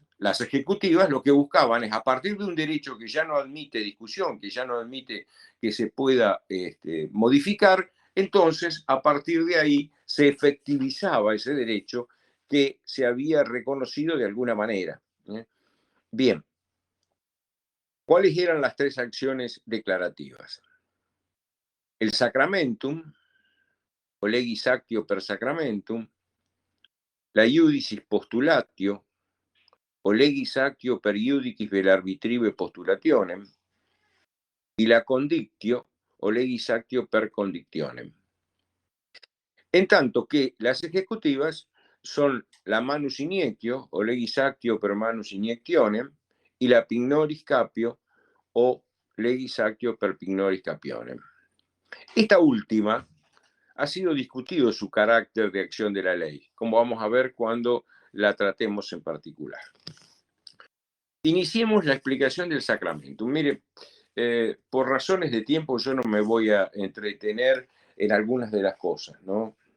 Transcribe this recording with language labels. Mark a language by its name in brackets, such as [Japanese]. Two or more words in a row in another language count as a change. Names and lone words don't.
[Spanish] Las ejecutivas lo que buscaban es, a partir de un derecho que ya no admite discusión, que ya no admite que se pueda modificar, entonces a partir de ahí se efectivizaba ese derecho que se había reconocido de alguna manera. Bien, ¿cuáles eran las 3 acciones declarativas? [Latin] El sacramentum, o legis actio per sacramentum, la iudicis postulatio, o legis actio per iudicis vel arbitrive postulationem, y la condictio, o legis actio per condictionem. [Spanish] En tanto que las ejecutivas son la [Latin] manus iniectio, [Spanish] o [Latin] legis actio per manus iniectionem, y la pignoris capio, o legis actio per pignoris capionem. [Spanish] Esta última ha sido discutido su carácter de acción de la ley, como vamos a ver cuando la tratemos en particular. Iniciemos la explicación del sacramento. Mire, por razones de tiempo yo no me voy a entretener en algunas de las cosas, ¿no?